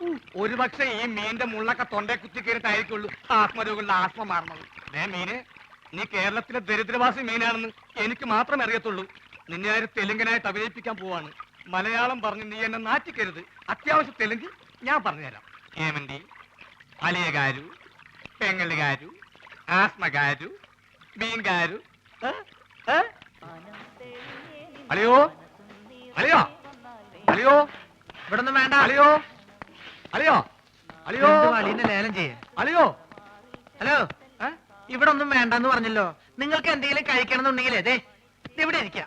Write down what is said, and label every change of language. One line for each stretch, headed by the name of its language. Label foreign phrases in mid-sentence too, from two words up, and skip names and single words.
Malayalam: ഒരു പക്ഷേ ഈ മീന്റെ മുള്ളൊക്കെ തൊണ്ടേ കുത്തി കയറിട്ടായിരിക്കുള്ളൂ ആത്മരോഗങ്ങളുടെ ആത്മ മാറണത്. മീന്, നീ കേരളത്തിലെ ദരിദ്രവാസി മീനാണെന്ന് എനിക്ക് മാത്രമേ അറിയത്തുള്ളൂ. നിന്നെ ആര് തെലുങ്കനായിട്ട് അഭിനയിപ്പിക്കാൻ പോവാണ്. മലയാളം പറഞ്ഞ് നീ എന്നെ നാറ്റിക്കരുത്. അത്യാവശ്യം തെലുങ്ക് ഞാൻ പറഞ്ഞുതരാം.
Telugu: ఏమండి, అలియ గారు, పెంగళి గారు, ఆస్మ గారు, బీన్ గారు.
Malayalam: അളിയോ, അളിയോ, അളിയോ, ഇവിടെ ഒന്നും വേണ്ട. അളിയോ, അളിയോ, അളിയോ, അളിയനെ ലേലം ചെയ്യേ. അളിയോ. ഹലോ, ഇവിടെ ഒന്നും വേണ്ടെന്ന് പറഞ്ഞല്ലോ. നിങ്ങൾക്ക് എന്തെങ്കിലും കഴിക്കണം എന്നുണ്ടെങ്കിൽ അതെ ഇവിടെ ഇരിക്കാം.